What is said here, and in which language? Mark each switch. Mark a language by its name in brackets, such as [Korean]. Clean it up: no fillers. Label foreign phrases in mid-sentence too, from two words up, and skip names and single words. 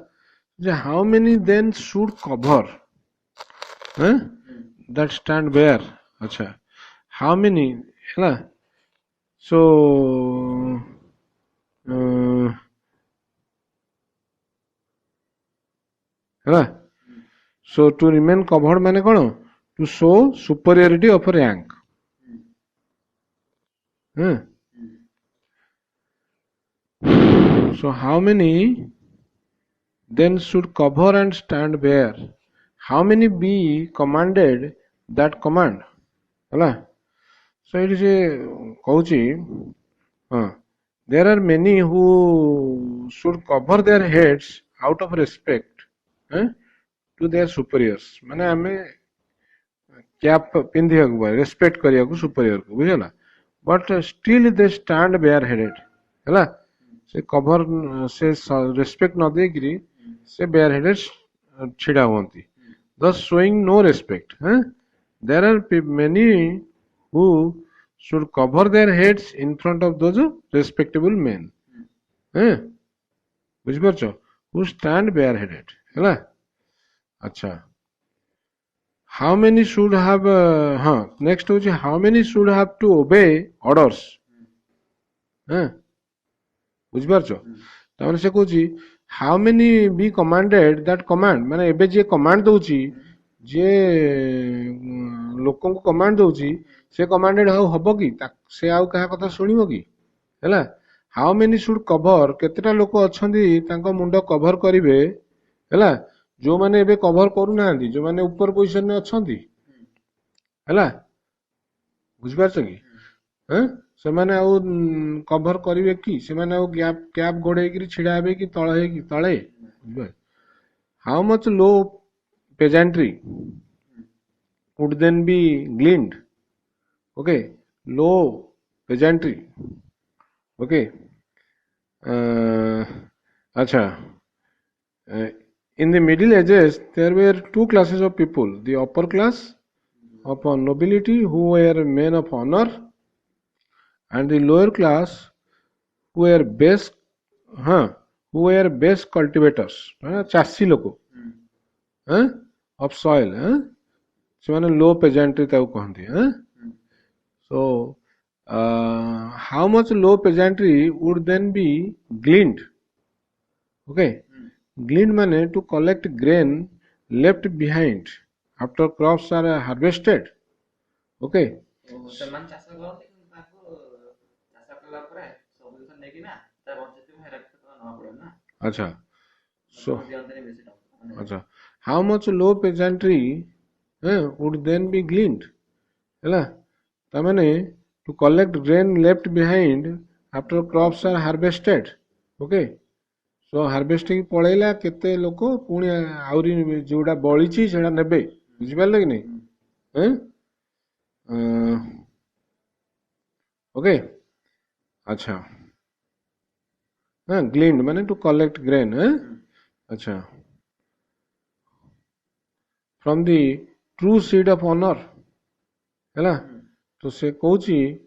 [English] How many then should cover huh? that stand bare? Acha. How many? ହେଲା? So ହେଲା? So to remain covered [Odia] ମାନେ କଣ? [English] To show superiority of rank. Huh? So how many then should cover and stand bare? How many be commanded that command? [Odia] ହେଲା? [English] So it is କହୁଛି there are many who should cover their heads out of respect to their superiors. [Odia] ମାନେ ଆମେ କ୍ୟାପ୍ ପିନ୍ଧିବାକୁ ରେସ୍ପେକ୍ଟ କରିବାକୁ ସୁପରିୟର କୁ ବୁଝିଲା [English] but still they stand bare headed [Odia] ହେଲା ସେ କଭର ସେ ରେସ୍ପେକ୍ଟ ନ ଦେଇକିରି ସେ [English] bare headed [Odia] ଛିଡା ହୁଅନ୍ତି [English] thus showing no respect. There are many who should cover their heads in front of those respectable men. ବୁଝିପାରୁଛ who stand bareheaded [Odia] ହେଲା ଆଚ୍ଛା [English] how many should have next ହଉଛି how many should have to obey orders [Odia] ବୁଝିପାରୁଛ ତାମାନେ ସେ କହୁଛି [English] how many be commanded that command [Odia] ମାନେ ଏବେ ଯିଏ କମାଣ୍ଡ ଦଉଛି ଯିଏ ଲୋକଙ୍କୁ କମାଣ୍ଡ ଦଉଛି ସେ କମାଣ୍ଡେଡ ଆଉ ହବ କି ସେ ଆଉ କାହା କଥା ଶୁଣିବ କି ହେଲା [English] how many should cover [Odia] କେତେଟା ଲୋକ ଅଛନ୍ତି ତାଙ୍କ ମୁଣ୍ଡ କଭର କରିବେ ହେଲା ଯୋଉମାନେ ଏବେ କଭର କରୁନାହାନ୍ତି ଯୋଉମାନେ ଉପର ପୋଜିସନରେ ଅଛନ୍ତି ହେଲା ବୁଝିପାରୁଛ କି ସେମାନେ ଆଉ କଭର କରିବେ କି ସେମାନେ ଆଉ କ୍ୟାପ ଗୋଡେଇକିରି ଛିଡା ହେବେ କି ତଳେ [English] how much low peasantry would then be gleaned okay low peasantry okay acha in the Middle Ages there were two classes of people the upper class of nobility who were men of honor and the lower class who were base cultivators [Odia] ଚାଷୀ ଲୋକ [English] of soil ସେମାନେ low peasantry [Odia] ତାକୁ କହନ୍ତି [English] so how much low peasantry would then be gleaned okay gleaned ମାନେ to collect grain left behind after crops are harvested okay [Odia] ସେମାନେ ଚାଷ କରନ୍ତି କିନ୍ତୁ ତାକୁ ଚାଷ କଲା ପରେ ସବୁ ଜିନିଷ ନେଇକି ନା ତା ବଞ୍ଚିଥିବ ହେରା ନବା ପଡେ ନା [English] ଆଚ୍ଛା so ଆଚ୍ଛା how much low peasantry would then be gleaned [Odia] ହେଲା ତାମାନେ [English] to collect grain left behind after crops are harvested okay so harvesting [Odia] ପଳେଇଲା କେତେ ଲୋକ ପୁଣି ଆହୁରି ଯୋଉଟା ବଳିଛି ସେଟା ନେବେ ବୁଝିପାରିଲେ କି ନାଇଁ [English] okay acha gleaned mane to collect grain acha from the true seed of honor [Odia] ହେଲା ତ ସେ କହୁଛି